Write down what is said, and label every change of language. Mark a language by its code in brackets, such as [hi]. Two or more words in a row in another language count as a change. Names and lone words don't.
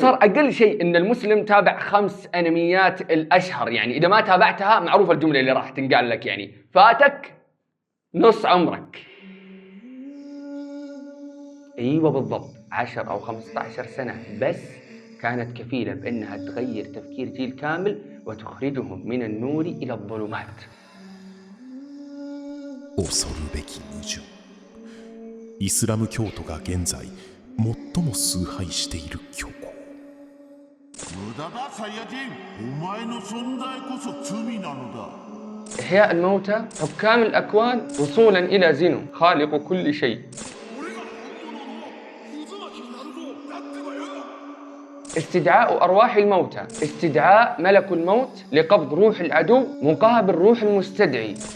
[ar] صار أقل شيء إن المسلم تابع 5 أنميات الأشهر، يعني إذا ما تابعتها معروفة الجملة اللي راح تنقال لك، يعني فاتك نص عمرك. أيوة بالضبط، 10 أو 15 سنة بس كانت كفيلة بأنها تغير تفكير جيل كامل وتخرجهم من النور إلى الظلمات. [ja] 恐るべき矛盾。イスラム教徒が現在最も崇拝している教皇。無駄だサイヤ人、お前の存在こそ罪なのだ。 [ar] إحياء الموتى، حكام الأكوان، وصولا إلى زينو خالق كل شيء. استدعاء أرواح الموتى، استدعاء ملك الموت لقبض روح العدو مقابل روح المستدعي.